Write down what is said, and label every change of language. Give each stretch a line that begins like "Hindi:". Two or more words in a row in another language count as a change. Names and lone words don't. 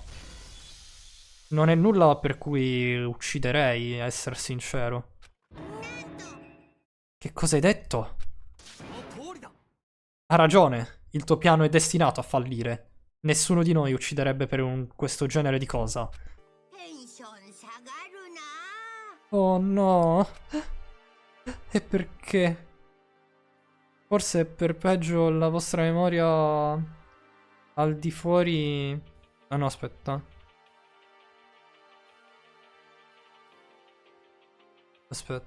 Italian: Non è nulla per cui ucciderei, a essere sincero. Che cosa hai detto? Ha ragione, il tuo piano è destinato a fallire. Nessuno di noi ucciderebbe per questo genere di cosa.
Japanese: テンション下がるな
Italian: Oh no. E perché? Forse per peggio la vostra memoria Al di fuori... Ah no, aspetta. Aspetta.